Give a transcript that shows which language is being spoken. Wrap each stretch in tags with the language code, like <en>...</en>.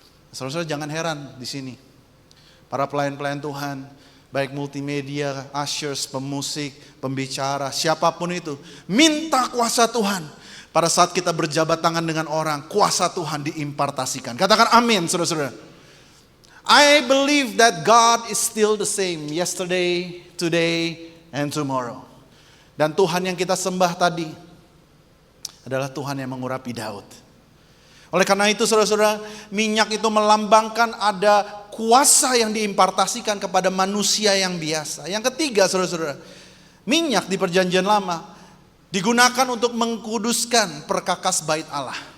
<id>Saudara-saudara jangan heran di sini. Para pelayan-pelayan Tuhan, baik multimedia, ushers, pemusik, pembicara, siapapun itu, minta kuasa Tuhan. Pada saat kita berjabat tangan dengan orang, kuasa Tuhan diimpartasikan. Katakan amin, saudara-saudara.</id> <en>I believe that God is still the same yesterday, today, and tomorrow.</en> <id>Dan Tuhan yang kita sembah tadi adalah Tuhan yang mengurapi Daud. Oleh karena itu saudara-saudara, minyak itu melambangkan ada kuasa yang diimpartasikan kepada manusia yang biasa. Yang ketiga saudara-saudara, minyak di perjanjian lama digunakan untuk mengkuduskan perkakas bait Allah.</id>